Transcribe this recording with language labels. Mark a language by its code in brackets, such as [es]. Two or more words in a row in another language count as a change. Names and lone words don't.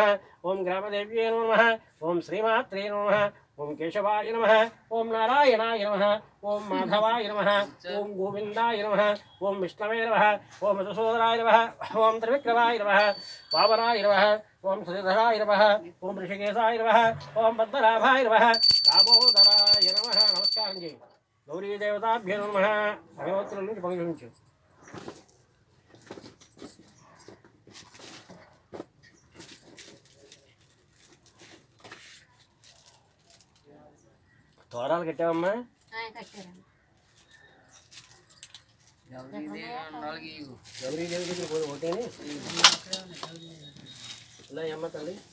[sa] ओम ग्रामदेव्ये नमो नमः ओम श्रीमात्रे नमो नमः ओम केशवाय नमः ओम नारायणाय नमः ओम माधवाय नमः ओम गोविंदाय नमः ओम विष्णवे नमः ओम मधुसूदनाय नमः ओम त्रिविक्रमाय नमः वामनाय नमः ओम श्रीधराय नमः ओम ऋषिकेशाय नमः ओम पद्मनाभाय नमः दामोदराय नमः [hi] नमस्कार जी [sa] गौरी देवताभ्यो नमः भगवत्తుల [te] నుంచి పంపించు తోరాలు కట్టావమ్మా గౌరీ దేవి దగ్గర ఒకటేని ఇలా అమ్మ తల్లి